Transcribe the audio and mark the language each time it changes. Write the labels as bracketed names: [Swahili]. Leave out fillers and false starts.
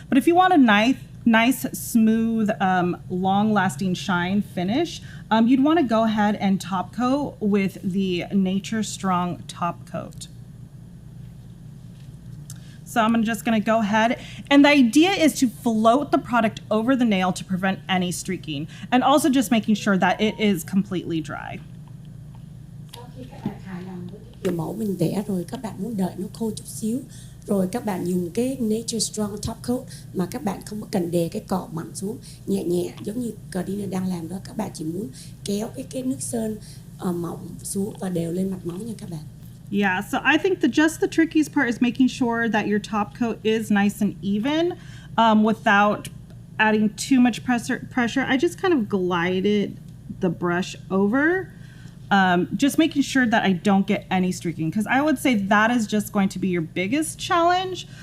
[English] But if you want a nice, smooth, long-lasting shine finish, you'd want to go ahead and top coat with the Nature Strong top coat. So I'm just gonna go ahead, and the idea is to float the product over the nail to prevent any streaking, and also just making sure that it is completely dry. [Vietnamese] Sau khi các bạn hài lòng với cái kiểu mẫu mình vẽ rồi, các bạn muốn đợi nó khô chút xíu, rồi các bạn dùng cái Nature Strong top coat mà các bạn không có cần đè cái cọ mạnh xuống, nhẹ nhẹ giống như Cardina đang làm đó. Các bạn chỉ muốn kéo cái nước sơn mỏng xuống và đều lên mặt máu nha các bạn. [English] Yeah, so I think the trickiest part is making sure that your top coat is nice and even without adding too much pressure. I just kind of glided the brush over, just making sure that I don't get any streaking, because I would say that is just going to be your biggest challenge.